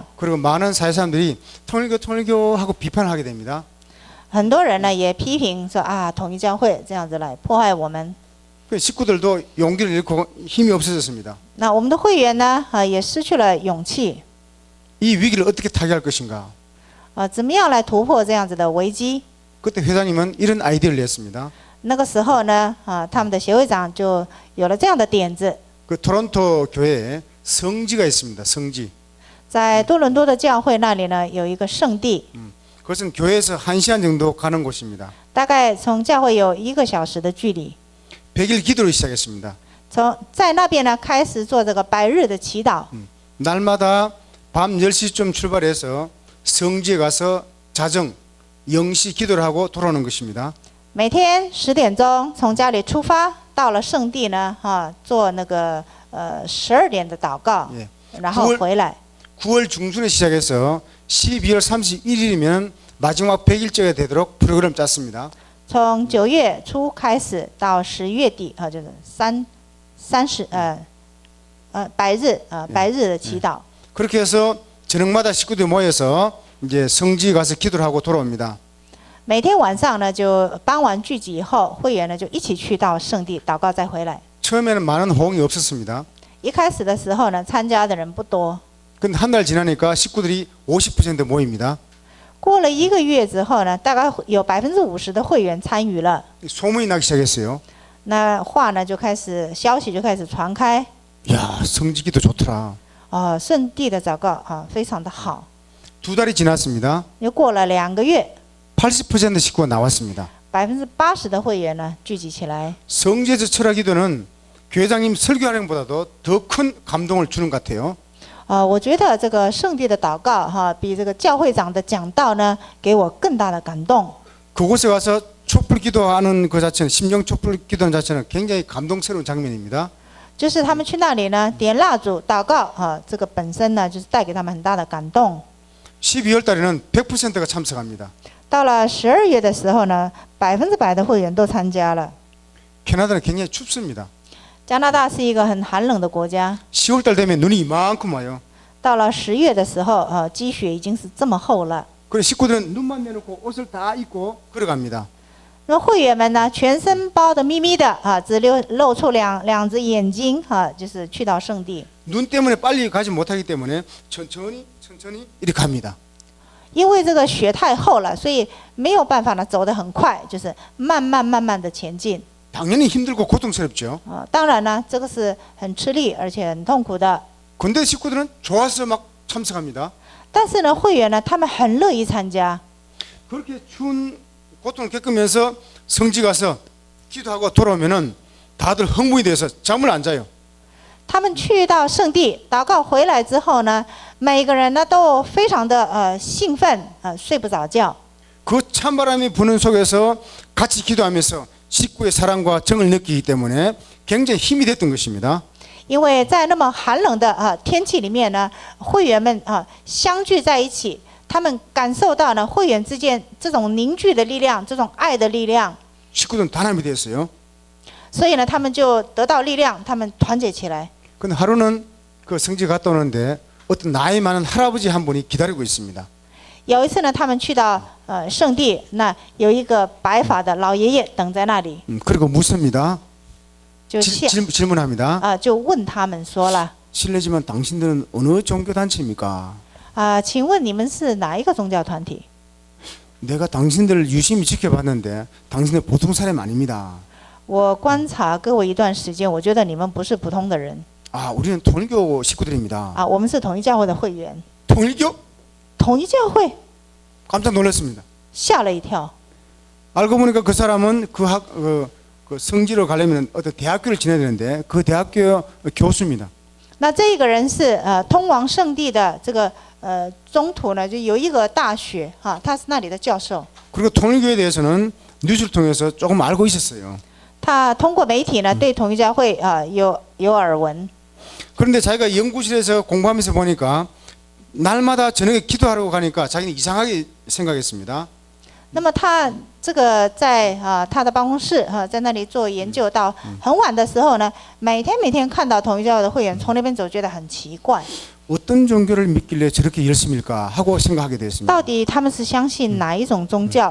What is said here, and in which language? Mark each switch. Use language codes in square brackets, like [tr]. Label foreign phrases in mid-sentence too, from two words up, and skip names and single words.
[ko] 그리고 많은 사회사람들이 통일교 하고 비판을 하게 됩니다. [zh] 很多人呢也批评说统一教会这样子来迫害我们。 [ko] 그 식구들도 용기를 잃고 힘이 없어졌습니다. [zh] 那我们的会员呢也失去了勇气。 [ko] 이 위기를 어떻게 타개할 것인가? [zh] 怎么样来突破这样子的危机？ [ko] 그때 회장님은 이런 아이디어를 냈습니다. [zh] 那个时候呢他们的协会长就有了这样的点子。 [ko] 그 토론토 교회에 성지가 있습니다. 성지. [zh] 在多伦多的教会那里呢有一个圣地。 [ko] 그것은 교회에서 1시간 정도 가는 곳입니다. [zh] 大概从教会有1个小时的距离。 [ko] 100일 기도를 시작했습니다. [zh] 在那边呢开始做这个100日的祈祷。 [ko] 날마다 밤 10시쯤 출발해서 성지에 가서 자정 0시 기도를 하고 돌아오는 것입니다. [zh] 每天10点钟从家里出发，到了圣地呢做那个12点的祷告， [ko] 예. [zh] 然后回来。 [ko] 9월 중순에 시작해서 12월 31일이면 마지막 100일째가 되도록 프로그램 짰습니다. [zh] 从9月初开始到10月底就是100日的祈祷。 [ko] 그렇게 해서 저녁마다 식구들이 모여서 이제 성지 가서 기도를 하고 돌아옵니다. [zh] 每天晚上呢就傍晚聚集以后，会员呢就一起去到圣地祷告再回来。 [ko] 처음에는 많은 호응이 없었습니다. [zh] 一开始的时候呢，参加的人不多。 [ko] 근데 한 달 지나니까 식구들이 50% 모입니다. [zh] 过了1个月之后呢，大概有50%的会员参与了。 [ko] 소문이 나기 시작했어요. [zh] 那话呢消息就开始传开。 [ko] 야, 성지 기도 좋더라. [zh] 圣地的祷告非常的好。 [ko] 2달이 지났습니다. [zh] 又过了2个月， [ko] 80% 식구가 나왔습니다. [zh] 80% 的会员呢聚集起来。 [ko] 성지에서 철학기도는 교회장님 설교하는 것보다도 더 큰 감동을 주는 것 같아요. [zh] 我觉得这个圣地的祷告哈，比这个教会长的讲道呢，给我更大的感动。 [ko] 그곳에 가서 촛불 기도하는 그 자체는 심령 촛불 기도하는 자체는 굉장히 감동스러운 장면입니다. [zh] 就是他们去那里呢，点蜡烛祷告哈，这个本身呢，就是带给他们很大的感动。 [ko] 12월 달에는 100%가 참석합니다. [zh] 到了12月的时候呢，100%的会员都参加了。 [ko] 캐나다는 굉장히 춥습니다. [zh] 加拿大是一个很寒冷的国家， [ko] 10월 달 되면 눈이 이만큼 와요. [zh] 到了10月的时候，积雪已经是这么厚了。 [ko] 그래 식구들은 눈만 내놓고 옷을 다 입고 걸어갑니다. [zh] 那会员们呢，全身包得密密的啊，只露出两只眼睛啊，就是去到圣地。 [ko] 눈 때문에 빨리 가지 못하기 때문에 천천히 이렇게 갑니다. [zh] 因为这个雪太厚了，所以没有办法呢走得很快，就是慢慢的前进。 [ko] 당연히 힘들고 고통스럽죠. [zh] 当然呢，这个是很吃力而且很痛苦的。 [ko] 근데 식구들은 좋아서 막 참석합니다. [zh] 但是呢，会员呢，他们很乐意参加。 [ko] 그렇게 추운 고통을 겪으면서 성지 가서 기도하고 돌아오면은 다들 흥분이 돼서 잠을 안 자요. [zh] 他们去到圣地祷告回来之后呢，每个人呢都非常的兴奋，睡不着觉。 [ko] 그 찬바람이 부는 속에서 같이 기도하면서 식구의 사랑과 정을 느끼기 때문에 굉장히 힘이 됐던 것입니다. [zh] 因为在那么寒冷的天气里面呢，会员们相聚在一起，他们感受到呢会员之间这种凝聚的力量，这种爱的力量， [ko] 식구들은 단합이 됐어요. [zh] 所以呢他们就得到力量，他们团结起来。 [ko] 근데 하루는 그 성지 갔다 오는데 어떤 나이 많은 할아버지 한 분이 기다리고 있습니다. [zh] 有一次呢，他们去到圣地，那有一个白发的老爷爷等在那里， [ko] 그리고 묻습니다. [zh] 就 [ko] 질문합니다. [zh] 就问他们说了 [ko] 실례지만 당신들은 어느 종교 단체입니까? [zh] 请问你们是哪一个宗教团体？ [ko] 내가 당신들을 유심히 지켜봤는데 당신들 보통 사람 아닙니다. [zh] 我观察各位一段时间，我觉得你们不是普通的人 [ko] 아, 우리는 통일교 식구들입니다. [zh] 我们是统一教会的会员。 [ko] 통일교? [zh] 统一教会 [ko] 깜짝 놀랐습니다. [zh] 吓了一跳。 [ko] 알고 보니까 그 사람은 그 성지로 가려면 어떤 대학교를 지내야 되는데 그 대학교 교수입니다. [zh] 那这个人是通往圣地的这个中途呢，就有一个大学他是那里的教授。 [ko] 그리고 통일교에 대해서는 뉴스를 통해서 조금 알고 있었어요. [zh] 他通过媒体呢对统一教会有耳闻。 [ko] 그런데 자기가 연구실에서 공부하면서 보니까 날마다 저녁에 기도하러 가니까 자기는 이상하게 생각했습니다. [zh] 那么他这个在他的办公室在那里做研究，到很晚的时候呢，每天看到统一教会的会员从那边走，觉得很奇怪， [ko] 어떤 종교를 믿길래 저렇게 열심일까 하고 생각하게 됐습니다. [zh] 到底他们是相信哪一种宗教？